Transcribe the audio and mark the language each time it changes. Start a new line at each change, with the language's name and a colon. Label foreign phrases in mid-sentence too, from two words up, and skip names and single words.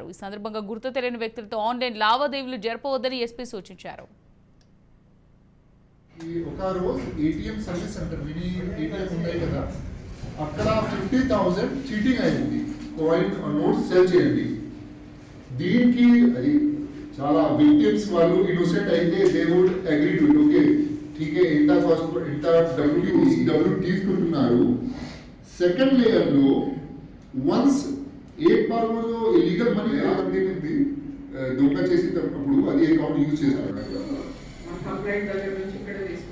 Telugu: ఈ సందర్భంగా గుర్తు తెలియని వ్యక్తులతో ఆన్లైన్ లావాదేవీలు జరపవద్దని ఎస్పీ సూచించారు. ఒక రోజు
English: ATM service center mini ATM
Telugu: ఉన్నాయి కదా, అక్కడ 50,000 చీటింగ్ అయింది.
English: coin notes sell
Telugu: చేయండి. దీనికి అది చాలా విక్టిమ్స్ వాళ్ళు ఇన్నోసెంట్ అయితే
English: they would agree to it.
Telugu: ఓకే ఠీకే ఎంత కాస్ట్ ఎంత డబ్బులు తీసుకుంటున్నారు.
English: second layer
Telugu: లో వన్స్
Hindi: एक बार वो जो इलीगल मनी आती
Telugu: దొంగ చేసేటప్పుడు అది
English: account use
Telugu: చేస్తారు.